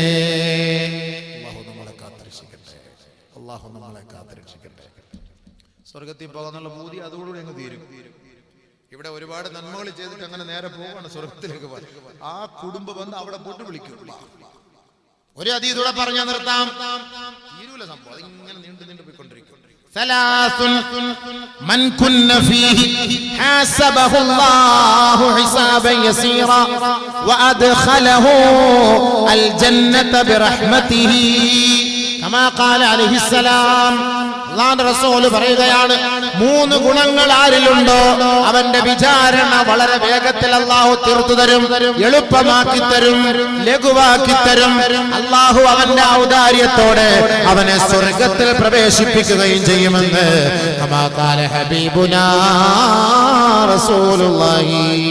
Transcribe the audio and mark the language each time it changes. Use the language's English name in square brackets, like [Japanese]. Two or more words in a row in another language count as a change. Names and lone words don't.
[Malayalam] അല്ലാഹു നമ്മളെ കാത്തുരക്ഷിക്കട്ടെ. സ്വർഗത്തിൽ പോകാന്നുള്ള പൂതി അതോടുകൂടി അങ്ങ് തീരും. ഇവിടെ ഒരുപാട് നന്മകൾ ചെയ്തിട്ട് അങ്ങനെ നേരെ പോവാണ് സ്വർഗത്തിലേക്ക് പോകാൻ. ആ കുടുംബം വന്ന് അവിടെ പോയിട്ട് വിളിക്കും. ഒരു അതീതൂടെ പറഞ്ഞു നിർത്താം, തീരൂല സംഭവം, അതിങ്ങനെ നീണ്ടു പോയിക്കൊണ്ടിരിക്കും. [Arabic] ثلاث من كن فيه حاسبه الله حسابا يسيرا وأدخله الجنة برحمته كما قال عليه السلام. [Malayalam] അല്ലാഹുവിന്റെ റസൂൽ പറയുകയാണ്, 3 ഗുണങ്ങൾ ആരിലുണ്ടോ അവന്റെ വിചാരണ വളരെ വേഗത്തിൽ അല്ലാഹു തീർത്തു തരും, എളുപ്പമാക്കി തരും, ലഘുവാക്കി തരും. അല്ലാഹു അവന്റെ ഔദാര്യത്തോടെ അവനെ സ്വർഗത്തിൽ പ്രവേശിപ്പിക്കുകയും ചെയ്യുമെന്ന് [Arabic] كما قال حبيبنا رسول الله.